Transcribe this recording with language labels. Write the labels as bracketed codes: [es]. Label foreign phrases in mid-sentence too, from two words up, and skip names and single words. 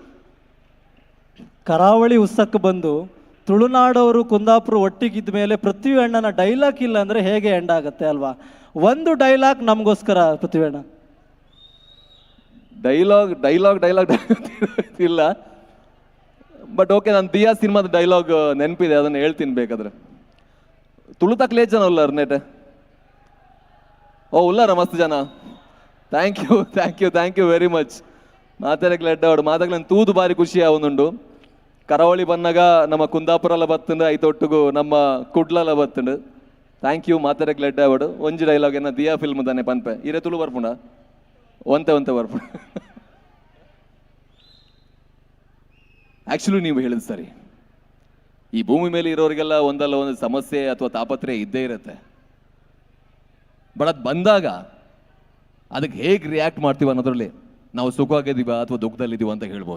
[kn] ಕರಾವಳಿ ಉತ್ಸವಕ್ಕೆ ಬಂದು ತುಳುನಾಡವರು ಕುಂದಾಪುರ ಒಟ್ಟಿಗಿದ್ದ ಮೇಲೆ ಪೃಥ್ವಿ ಅಣ್ಣನ ಡೈಲಾಗ್ ಇಲ್ಲ ಅಂದರೆ ಹೇಗೆ ಎಂಡ್ ಆಗುತ್ತೆ ಅಲ್ವಾ? ಒಂದು ಡೈಲಾಗ್ ನಮಗೋಸ್ಕರ ಪೃಥ್ವಿ ಅಣ್ಣ. ಡೈಲಾಗ್ ಇಲ್ಲ, [en] but okay, [kn] ನಾನು ದಿಯಾ ಸಿನಿಮಾದ ಡೈಲಾಗ್ ನೆನಪಿದೆ, ಅದನ್ನು ಹೇಳ್ತೀನಿ ಬೇಕಾದ್ರೆ. [tcy] ತುಳು ತಕ್ಲೇ ಜನ ಉಲ್ಲಾರ ನೆಟೆ, ಓ ಉಲ್ಲಾರ ಮಸ್ತ್ ಜನ. [en] Thank you very much. [tcy] ಮಾತಾಡಕ್ಕೆ ಎಡ್ಡವಾಡು ಮಾತಾಡ್ಲ ತೂದು ಬಾರಿ ಖುಷಿ ಆವೊಂದುಂಡು. ಕರಾವಳಿ ಬಂದಾಗ ನಮ್ಮ ಕುಂದಾಪುರ ಬತ್ತಂಡು, ಐತೊಟ್ಟಿಗೂ ನಮ್ಮ ಕುಡ್ಲ ಬತ್ತಂಡು. [en] Thank you. [tcy] ಮಾತಾಡಕ್ಕೆ ಎಡ್ಡವಾಡು. ಒಂಜಿ ಡೈಲಾಗ್ ಏನ ದಿಯಾ ಫಿಲ್ಮ್ ತಾನೆ ಪನ್ಪೆ ಇರೇ ತುಳು ಬರ್ಪುಂಡ ಒಂತೆ ಬರ್ಪುಂಡ. [kn] ಆ್ಯಕ್ಚುಲಿ ನೀವು ಹೇಳಿದ್ ಸರಿ. ಈ ಭೂಮಿ ಮೇಲೆ ಇರೋರಿಗೆಲ್ಲ ಒಂದಲ್ಲ ಒಂದು ಸಮಸ್ಯೆ ಅಥವಾ ತಾಪತ್ರೆ ಇದ್ದೇ ಇರುತ್ತೆ. ಬಟ್ ಅದು ಬಂದಾಗ ಅದಕ್ಕೆ ಹೇಗೆ ರಿಯಾಕ್ಟ್ ಮಾಡ್ತೀವಿ ಅನ್ನೋದ್ರಲ್ಲಿ ನಾವು ಸುಖವಾಗಿದ್ದೀವ ಅಥವಾ ದುಃಖದಲ್ಲಿದ್ದೀವ ಅಂತ ಹೇಳ್ಬೋದು.